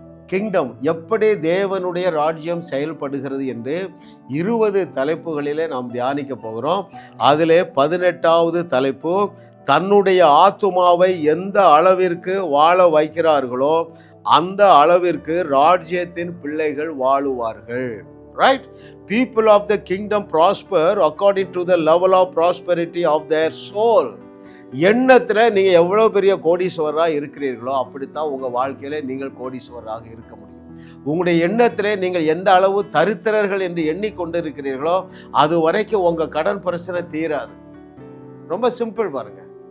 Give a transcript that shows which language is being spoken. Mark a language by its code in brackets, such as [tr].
[ta] Kingdom, எப்படி தேவனுடைய ராஜ்யம் செயல்படுகிறது என்று 20 தலைப்புகளிலே நாம் தியானிக்க போகிறோம். அதிலே 18வது தலைப்பு தன்னுடைய ஆத்துமாவை எந்த அளவிற்கு வாழ வைக்கிறார்களோ அந்த அளவிற்கு ராஜ்யத்தின் பிள்ளைகள் வாழுவார்கள். [en] Right? People of the kingdom prosper according to the level of prosperity of their soul. [ta] எண்ணத்தில் நீங்கள் எவ்வளோ பெரிய கோடீஸ்வரராக இருக்கிறீர்களோ அப்படித்தான் உங்கள் வாழ்க்கையில் நீங்கள் கோடீஸ்வரராக இருக்க முடியும். உங்களுடைய எண்ணத்தில் நீங்கள் எந்த அளவு தரித்திரர்கள் என்று எண்ணிக்கொண்டு இருக்கிறீர்களோ அது வரைக்கும் உங்கள் கடன் பிரச்சனை தீராது. ரொம்ப சிம்பிள் பாருங்க.